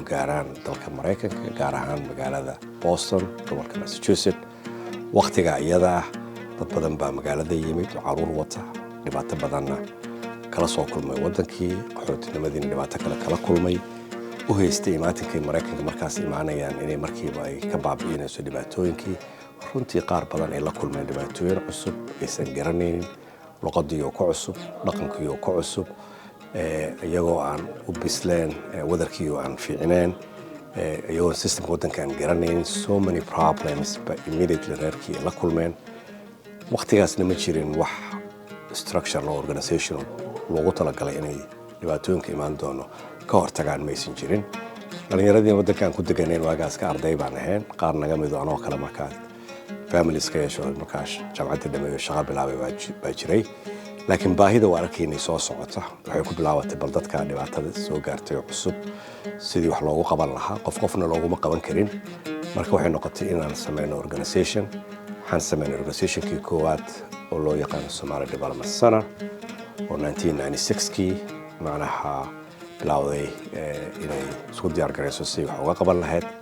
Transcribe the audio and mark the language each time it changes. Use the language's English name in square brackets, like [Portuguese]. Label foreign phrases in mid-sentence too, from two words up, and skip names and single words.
[Somali] gaaraan dalka Mareykanka gaar ahaan magaalada Boston gobolka Massachusetts waqtiga iyada dad badan baa magaalada yimid oo caruur wata dhibaato badanna kala soo kulmay waddankii qaxootinimadiina dhibaato kale kala kulmay u haystay imaatinkii Mareykanka markaas imaanayaan inay markiiba ay ka baabi'inayso dhibaatooyinkii runtii qaar badan ay la kulmeen dhibaatooyin cusub aysan garanaynin luqadii oo ku cusub dhaqankii oo ku cusub iyagoo aan u bisleen wadarkii oo aan fiicneen iyagoo systemka waddanka aan garanaynin [English] so many problems but [Somali] immediately reerkii la kulmeen waqtigaasna ma jirin wax [English] structure or organization [Somali] loogu talagalay inay dhibaatooyinka imaan doono ka hortagaan maysan jirin dhalinyaradii waddankaan ku deganeen waagaas ka arday baan ahayn qaar naga mid oo anoo kale markaas families ka yeesho markaas jaamacadda dhameeyo shaqo bilaabay baa jiray laakiin baahida waa arkaynay soo socota waxay ku bilaabatay bal dadka dhibaatada soo gaartay oo cusub sidii wax loogu qaban lahaa qofna looguma qaban karin marka waxay noqotay inaan sameyno organization waxaan sameynay organizationkii koowaad oo loo yaqaan Somali Development Center oo 1996kii macnaha bilowday inay isku diyaar gareyso si wax uga qaban lahayd